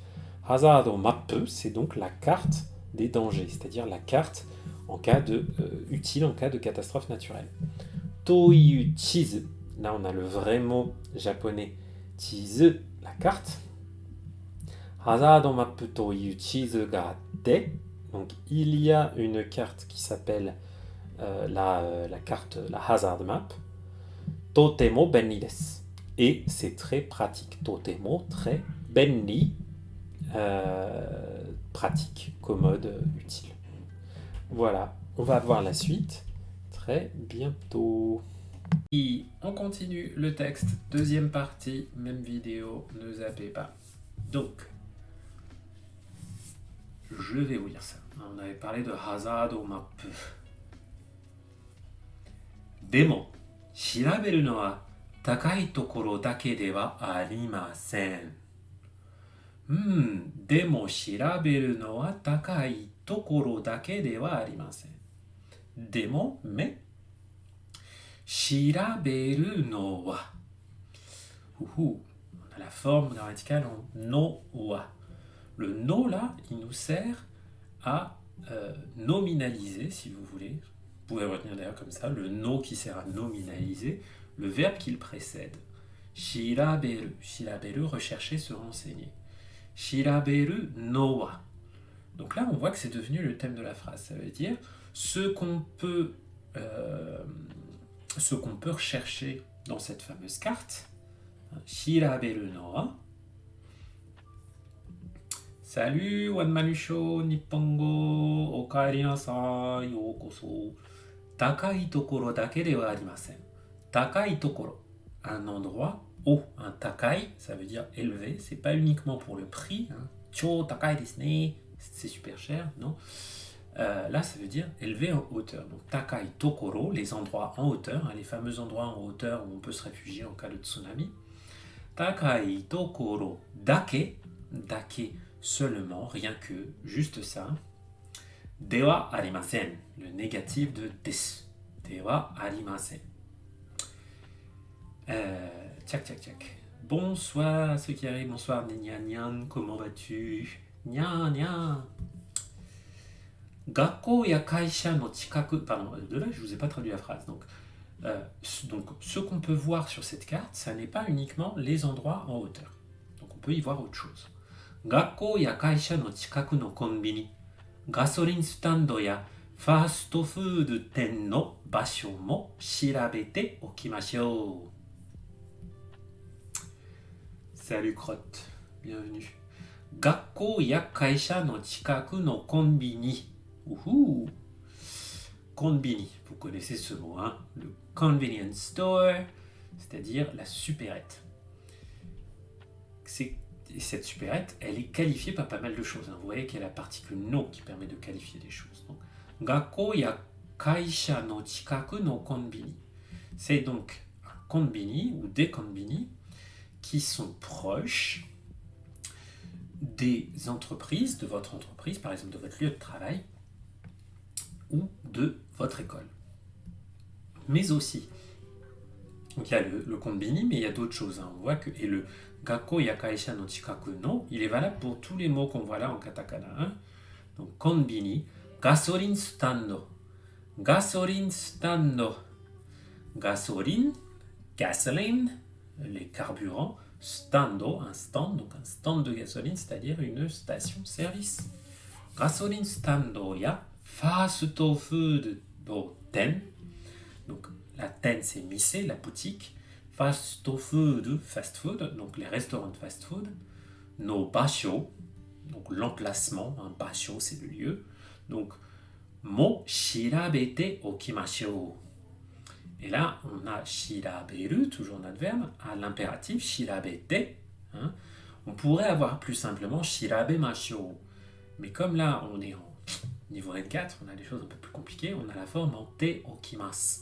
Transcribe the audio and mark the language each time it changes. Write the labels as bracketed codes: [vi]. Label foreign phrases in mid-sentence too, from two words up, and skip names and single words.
[en] Hazard map, [fr] c'est donc la carte des dangers, c'est-à-dire la carte utile en cas de catastrophe naturelle. [ja] という地図, [fr] là on a le vrai mot japonais chizu, la carte. [en] Hazard map [ja] という地図があって, [fr] donc il y a une carte qui s'appelle la carte, la [en] hazard map. [ja] とても便利です, [fr] et c'est très pratique. Totemo, très, benni, pratique, commode, utile. Voilà, on va voir la suite très bientôt. Et on continue le texte, deuxième partie, même vidéo, ne zappez pas. Donc, je vais vous lire ça. On avait parlé de [en] hazard map. [ja] Demo, 調べるのは高いところだけではありません。でも調べるのは高いところだけではありません。 [fr] でも、mais、 [ja] 調べるのは、 [fr] on a la forme grammaticale en [ja] のは. [fr] Le no là, il nous sert à nominaliser, si vous voulez. Vous pouvez retenir d'ailleurs comme ça, le no qui sert à nominaliser le verbe qui le précède. [ja] 調べる、調べる, [fr] rechercher, se renseigner. [ja] 調べるのは. [fr] Donc là, on voit que c'est devenu le thème de la phrase. Ça veut dire ce qu'on peut rechercher dans cette fameuse carte. [ja] 調べるのは. Salut, Wanmanusho, Nippongo, おかえりなさい、ようこそ. 高いところだけではありません. 高いところ, [fr] un endroit haut. Un takai, ça veut dire élevé. C'est pas uniquement pour le prix. [ja] 超高いですね, [fr] c'est super cher, non. Là, ça veut dire élevé en hauteur. Donc, [ja] 高いところ, [fr] les endroits en hauteur, les fameux endroits en hauteur où on peut se réfugier en cas de tsunami. [ja] 高いところだけ、だけ [fr] seulement, rien que, juste ça. [ja] ではありません, [fr] le négatif de desu. [ja] ではありません. Tchac, tchac, tchac. [fr] Bonsoir à ceux qui arrivent. Bonsoir Nyan Nyan, comment vas-tu? Nyan Nyan. [ja] 学校や会社の近く. [fr] Pardon, de là je vous ai pas traduit la phrase. Donc ce qu'on peut voir sur cette carte, ça n'est pas uniquement les endroits en hauteur. Donc on peut y voir autre chose. [ja] 学校や会社の近くのコンビニ, [en] gasoline stand [ja] ya [en] fast food [ja] 店の場所も調べておきましょう. [fr] Salut Crotte, bienvenue. [ja] 学校や会社の近くのコンビニ. Ouhou. [fr] Konbini, vous connaissez ce mot, hein? Le convenience store, c'est-à-dire la supérette. Cette supérette, elle est qualifiée par pas mal de choses. Vous voyez qu'il y a la particule no qui permet de qualifier des choses. Donc, [ja] 学校や会社の近くのコンビニ. [fr] C'est donc un konbini ou des konbini qui sont proches des entreprises, de votre entreprise, par exemple de votre lieu de travail ou de votre école. Mais aussi, donc il y a le konbini, mais il y a d'autres choses. On voit que, et le [ja] 学校や会社の近くの, [fr] il est valable pour tous les mots qu'on voit là en katakana. [ja] Donc コンビニ、ガソリンスタンド、ガソリンスタンド、ガソリン、ガソリン, [fr] les carburants, stando, un stand, donc un stand de gasoline, c'est-à-dire une station-service. [ja] ガソリンスタンドやファストフード店, [fr] donc la ten c'est mise, la boutique. [en] Fast food, [fr] donc les restaurants de fast food. [ja] の場所, [fr] donc l'emplacement, un basho c'est le lieu. [ja] Donc も調べておきましょう. [fr] Et là on a shiraberu, toujours notre verbe, à l'impératif shirabete. On pourrait avoir plus simplement shirabemashou. Mais comme là on est en niveau N4, on a des choses un peu plus compliquées, on a la forme en [ja] ておきます.